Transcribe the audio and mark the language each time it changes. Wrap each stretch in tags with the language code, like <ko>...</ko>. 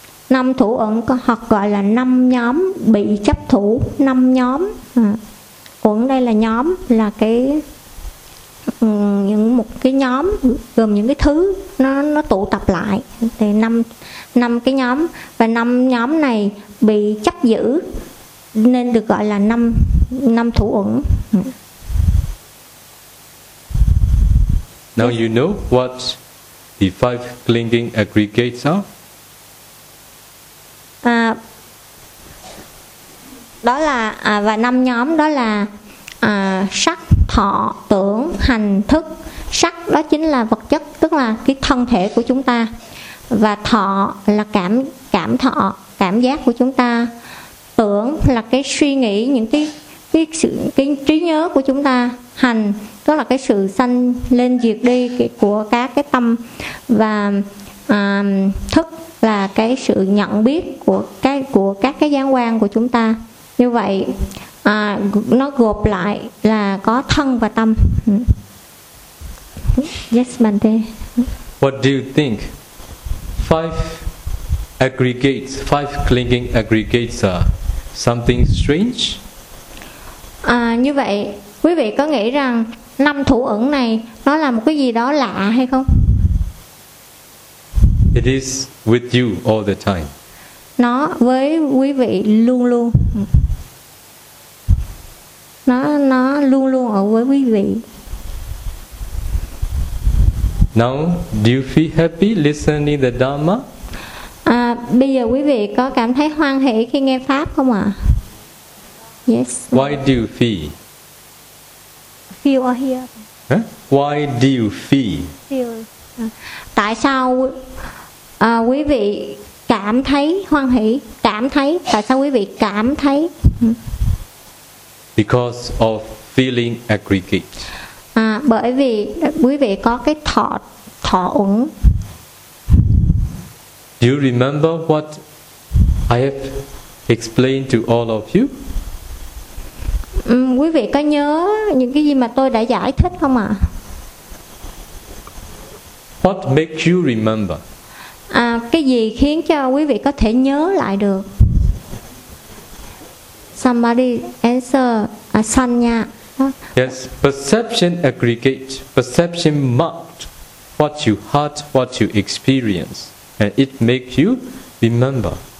<vi>Năm thủ uẩn hoặc gọi là năm nhóm bị chấp thủ, năm nhóm uẩn đây là nhóm, là cái những một cái nhóm gồm những cái thứ nó tụ tập lại, thì năm cái nhóm, và năm nhóm này bị chấp giữ nên được gọi là năm thủ uẩn.</vi> <en>Now you know what the five clinging aggregates are.</en> <vi>Đó là và năm nhóm đó là sắc, thọ, tưởng, hành, thức. Sắc đó chính là vật chất, tức là cái thân thể của chúng ta. Và thọ là cảm thọ, cảm giác của chúng ta. Tưởng là cái suy nghĩ, những cái trí nhớ của chúng ta. Hành tức là cái sự sanh lên diệt đi của các cái tâm. Và thức là cái sự nhận biết của các cái giác quan của chúng ta. Như vậy nó gộp lại là có thân và tâm.</vi> <en>Yes, Bante. What do you think? Five aggregates, five clinging aggregates are something strange?</en> <vi>Như vậy, quý vị có nghĩ rằng năm thủ uẩn này nó là một cái gì đó lạ hay không?</vi> <en>It is with you all the time.</en> <vi>Nó với quý vị luôn luôn. Nó luôn luôn ở với quý vị.</vi> <en>Now, do you feel happy listening the Dharma?</en> <vi>Bây giờ quý vị có cảm thấy hoan hỷ khi nghe pháp không ạ?</vi> <en>Yes. Why do you feel? Feel or hear? Huh? Why do you feel? Feel.</en> <vi>Tại sao quý vị cảm thấy hoan hỷ? Cảm thấy. Tại sao quý vị cảm thấy?</vi> <en>Because of feeling aggregate.</en> <vi>Bởi vì quý vị có cái thọ uẩn.</vi> <en>Do you remember what I have explained to all of you?</en> <vi>Quý vị có nhớ những cái gì mà tôi đã giải thích không ạ?</vi> <en>What makes you remember?</en> <vi>Cái gì khiến cho quý vị có thể nhớ lại được?</vi> <en>Somebody answer Sanya. Yes, perception aggregate, perception marked what you heard, what you experience, and it makes you remember.</en>